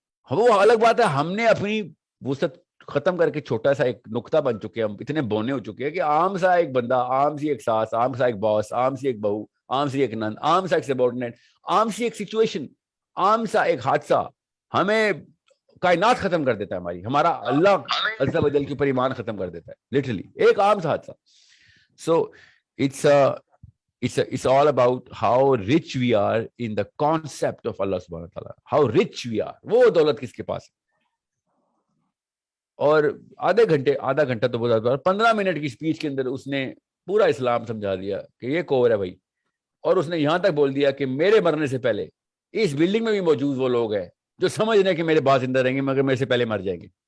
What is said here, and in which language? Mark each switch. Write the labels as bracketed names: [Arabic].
[Urdu] وہ الگ بات ہے, ہم نے اپنی وسعت ختم کر کے چھوٹا سا ایک نقطہ بن چکے ہیں, ہم اتنے بونے ہو چکے ہیں کہ عام سا ایک بندہ, عام سی ایک ساس, عام سا ایک باس, عام سی ایک بہو, عام سی ایک نند, عام سا ایک سبارڈینیٹ, عام سی ایک سچویشن, عام سا ایک حادثہ ہمیں کائنات ختم کر دیتا ہے ہماری, ہمارا اللہ عز و جل کے اوپر ایمان ختم کر دیتا ہے, لٹرلی ایک عام سا حادثہ. سو [English] it's all about how rich we are in the concept of Allah subhanahu wa ta'ala, how rich we are. [Urdu] وہ دولت کس کے پاس ہے. اور آدھا گھنٹہ تو بہت زیادہ, 15 منٹ کی اسپیچ کے اندر اس نے پورا اسلام سمجھا دیا کہ یہ کور ہے بھائی. اور اس نے یہاں تک بول دیا کہ میرے مرنے سے پہلے اس بلڈنگ میں بھی موجود وہ لوگ ہیں جو سمجھ رہے ہیں کہ میرے بعد زندہ رہیں گے مگر میرے سے پہلے مر جائیں گے.